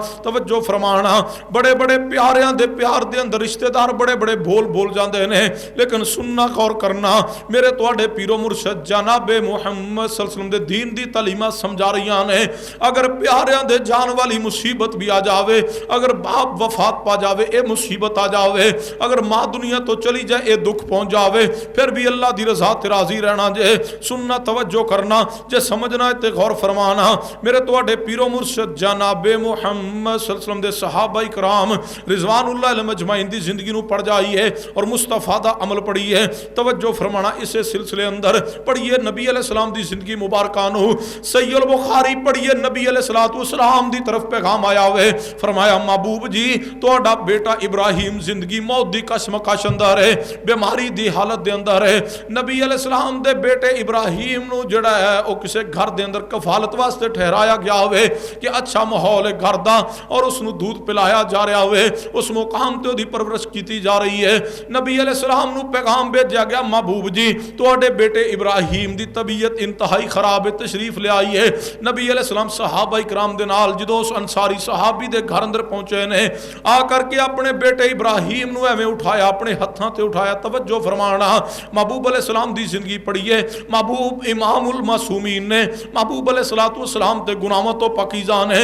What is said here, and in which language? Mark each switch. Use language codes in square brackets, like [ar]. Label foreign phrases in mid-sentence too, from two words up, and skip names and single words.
[pa] توجہ فرمانا، بڑے بڑے پیاریاں دے پیار دے اندر رشتہ دار بڑے بڑے بول جاندے نے، لیکن سننا غور کرنا، میرے تواڈے پیرو مرشد جناب محمد [ar] صلی اللہ علیہ وسلم [pa] دے دین دی تعلیمات سمجھا رہیاں نے، اگر پیاریاں دے جان والی مصیبت بھی آ جاوے، اگر باپ وفات پا جاوے اے مصیبت آ جاوے، اگر ماں دنیا تو چلی جائے اے دکھ پہنچ جاوے، پھر بھی اللہ دی رضا تے راضی رہنا جے۔ سننا توجہ کرنا، جے سمجھنا ہے تو غور فرمانا۔ میرے تہاڈے پیر و مرشد جنابِ محمد [ar] صلى الله عليه وسلم [pa] دے صحابہ اکرام [ar] رضوان الله عليهم أجمعين [pa] دی زندگی نوں پڑھ جائیے اور مصطفیٰ دا عمل پڑھیے. توجہ فرمانا، اسے سلسلے اندر پڑھیے نبی علیہ السلام دی زندگی مبارکہ نوں. صحیح بخاری پڑھیے، نبی علیہ السلام دی طرف پیغام آیا ہوئے. فرمایا محبوب جی تہاڈا بیٹا ابراہیم زندگی موت دی کشمکش اندر ہے، بیماری دی حالت دے اندر ہے, बीमारी दी हालत दे अंदर है। نبی علیہ السلام دے بیٹے ابراہیم نوں جیہڑا ہے وہ کسی گھر دے اندر کفالت واسطے ٹھہرایا گیا ہوئے کہ اچھا ماحول ہے گھر دا اور اسنوں دودھ پلایا جا رہا ہوئے، اس مقام تے اودی پرورش کی جا رہی ہے. نبی علیہ السلام نوں پیغام بھیجا گیا، محبوب جی تہاڈے بیٹے ابراہیم دی طبیعت انتہائی خراب ہے، تشریف لے آئی ہے. نبی علیہ السلام صحابہ اکرام دے نال جدوں اس انصاری صحابی دے گھر اندر پہنچے نے، آ کرکے اپنے بیٹے ابراہیم نوں ایویں اٹھایا، اپنے ہتھاں تے اٹھایا. توجہ فرمانا، محبوب علیہ السلام دی زندگی پڑھیے. महबूब [ar] إمام المعصومين [pa] نے، محبوب [ar] عليه الصلاة والسلام [pa] تے گناہوں توں پاکیزہ نے.